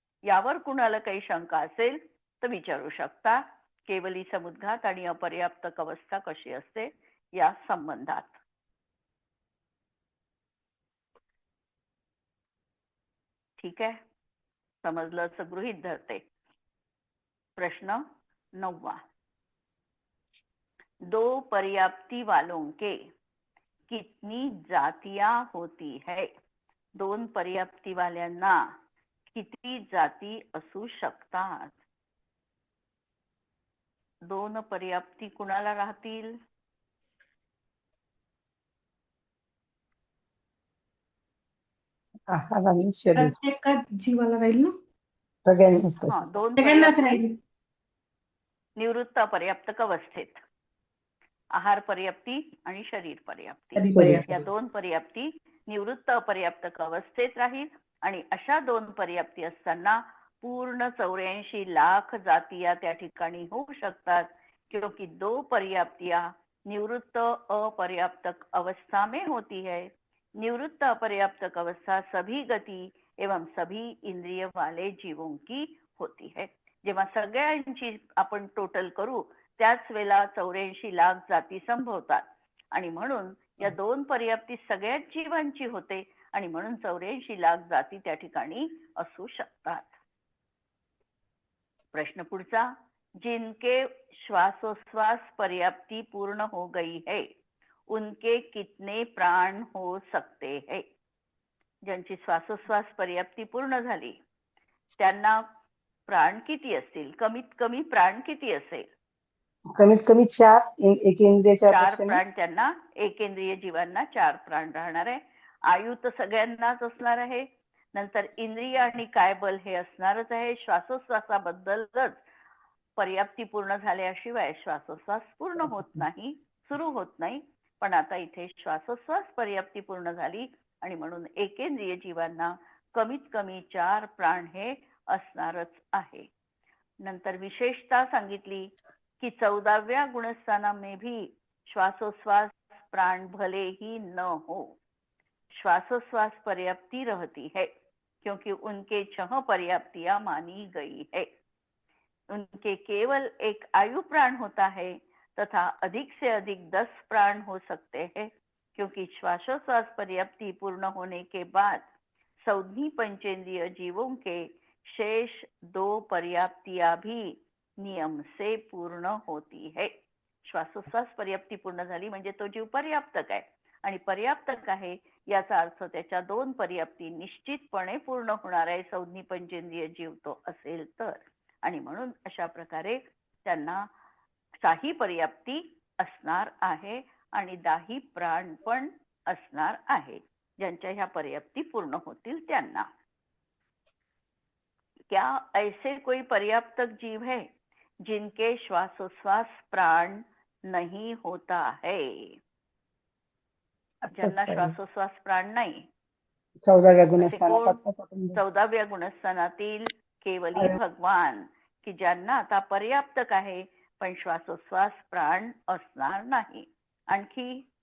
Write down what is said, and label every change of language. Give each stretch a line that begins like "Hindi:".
Marathi: यावर कुणाला काही शंका असेल तर विचारू शकता. केवली समुद्घात आणि अपर्याप्तक अवस्था कशी असते या संबंधात.
Hindi: ठीक है,
Marathi: समझलं असं गृहीत धरते.
Hindi: प्रश्न 9वां, दो पर्याप्ति वालों के कितनी जातियां होती है?
Marathi: 2 पर्याप्ती वाल्यांना किती जाती असू शकतात? 2 पर्याप्ती कुणाला राहतील? आहार आणि शरीर प्रत्येकाच जीवाला राहील ना? सगळ्यांनाच हा, तसं. 2 सगळ्यांनाच पर्याप्ती राहील. निवृत्त पर्याप्तक अवस्थेत. आहार पर्याप्ती आणि शरीर पर्याप्ती कधी शरीर. पर्याप्त. या 2 पर्याप्ती निवृत्त अपर्याप्तक अवस्थेत राहील. आणि अशा 2 पर्याप्ती असताना पूर्ण 84 लाख जातिया त्या ठिकाणी होऊ शकतात,
Hindi: क्योंकि 2 पर्याप्तियां निवृत्त अपर्याप्तक अवस्था में होती है. निवृत्त अपर्याप्तक अवस्था सभी गति एवं सभी इंद्रिय वाले जीवों की होती है.
Marathi: जेव्हा सगळ्यांची आपण टोटल करू त्याच वेळेला 84 लाख जाती संभवतात आणि म्हणून या 2 पर्याप्ती सगळ्याच जीवांची होते आणि म्हणून 84 लाख जाती त्या ठिकाणी असू शकतात.
Hindi: प्रश्न पुढचा, जिनके श्वासोश्वास पर्याप्ति पूर्ण हो गई है उनके कितने प्राण हो सकते हैं?
Marathi: ज्यांची श्वासोश्वास पर्याप्ती पूर्ण झाली त्यांना प्राण किती असतील? कमीत कमी प्राण किती असेल? कमीत कमी 4 एकेंद्रियाच्या 4 अपेक्षेने प्राण त्यांना, एकेंद्रिय जीवांना 4 प्राण राहणार आहे. आयु तर सगळ्यांनाच असणार आहे. नंतर इंद्रिय आणि कायबल हे असणारच आहे. श्वासोश्वासाबद्दलच पर्याप्ती पूर्ण झाल्याशिवाय श्वासोश्वास पूर्ण होत नाही, सुरू होत नाही. पण आता इथे श्वासोश्वास पर्याप्ती पूर्ण झाली आणि म्हणून एकेंद्रिय जीवांना कमीत कमी 4 प्राण हे असणारच आहे. नंतर विशेषता सांगितली कि
Hindi: 14व्या गुणस्थाना में भी श्वासोश्वास प्राण भले ही न हो, श्वासोश्वास पर्याप्ति रहती है क्योंकि उनके 6 पर्याप्तियां मानी गई है. उनके केवल एक आयु प्राण होता है तथा अधिक से अधिक 10 प्राण हो सकते हैं, क्योंकि श्वासोश्वास पर्याप्ति पूर्ण होने के बाद सौधी पंचेंद्रिय जीवों के शेष 2 पर्याप्तियां भी नियम से पूर्ण होती है.
Marathi: श्वासोश्वास पर्याप्ती पूर्ण झाली म्हणजे तो जीव पर्याप्तक आहे, आणि पर्याप्तक आहे याचा अर्थ त्याच्या 2 पर्याप्ती निश्चितपणे पूर्ण होणार आहे संज्ञी पंचेंद्रिय जीव तो असेल तर. आणि म्हणून अशा प्रकारे त्यांना 6 पर्याप्ती असणार आहे आणि 10 प्राण पण असणार आहे ज्यांच्या ह्या पर्याप्ती पूर्ण होतील त्यांना.
Hindi: क्या ऐसे कोई पर्याप्तक जीव है जिनके श्वासोश्वास प्राण नहीं होता है?
Marathi: ज्यांना श्वासोश्वास प्राण नाही 14व्या असे गुणस्थानात कोण? आत्ताच आपण 14व्या गुणस्थानातील केवली भगवान, की ज्यांना आता पर्याप्तक आहे पण श्वासोश्वास प्राण असणार नाही. आणखी